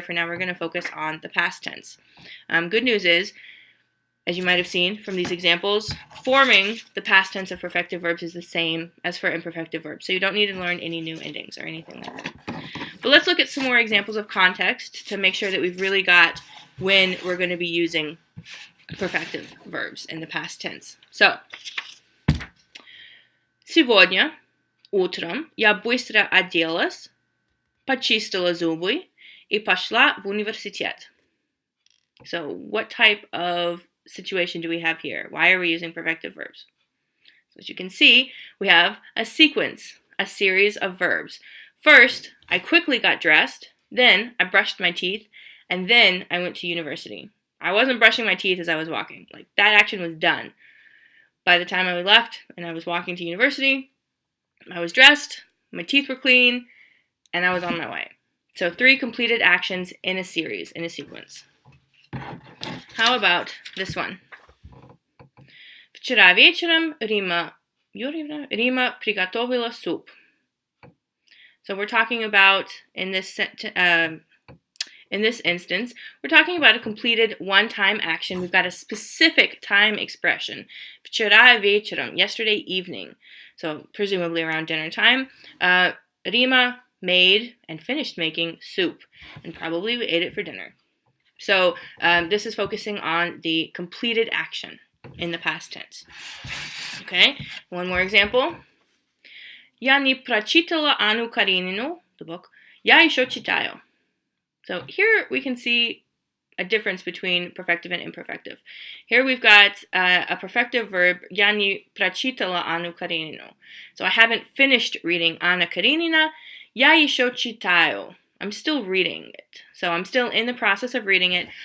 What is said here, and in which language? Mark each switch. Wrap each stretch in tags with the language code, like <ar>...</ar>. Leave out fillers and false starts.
<en>For now, we're going to focus on the past tense. Good news is, as you might have seen from these examples, forming the past tense of perfective verbs is the same as for imperfective verbs. So you don't need to learn any new endings or anything like that. But let's look at some more examples of context to make sure that we've really got when we're going to be using perfective verbs in the past tense. So,</en> <ru>Сегодня утром я быстро оделась, почистила зубы и пошла в университет.</ru> <en>So, what type of situation do we have here? Why are we using perfective verbs? So as you can see, we have a sequence, a series of verbs. First, I quickly got dressed, then I brushed my teeth, and then I went to university. I wasn't brushing my teeth as I was walking. Like, that action was done. By the time I left and I was walking to university, I was dressed, my teeth were clean, and I was on my way. So 3 completed actions in a series, in a sequence. How about this one?</en> <ru>Вчера вечером Рима приготовила суп.</ru> <en>So So we're talking about, in this instance, we're talking about a completed one-time action. We've got a specific time expression.</en> <ru>Вчера вечером,</ru> <en>yesterday evening. So presumably around dinner time. Rima made and finished making soup. And probably we ate it for dinner. So this is focusing on the completed action in the past tense. Okay, one more example.</en> <ru>Я не прочитала Анну Каренину,</ru> <en>the book.</en> <ru>Я еще читаю.</ru> <en>So here we can see a difference between perfective and imperfective. Here we've got a perfective verb,</en> <ru>я не прочитала Анну Каренину.</ru> <en>So I haven't finished reading Anna Karenina,</en> <ru>я еще читаю.</ru> <en>I'm still reading it. So I'm still in the process of reading it.</en>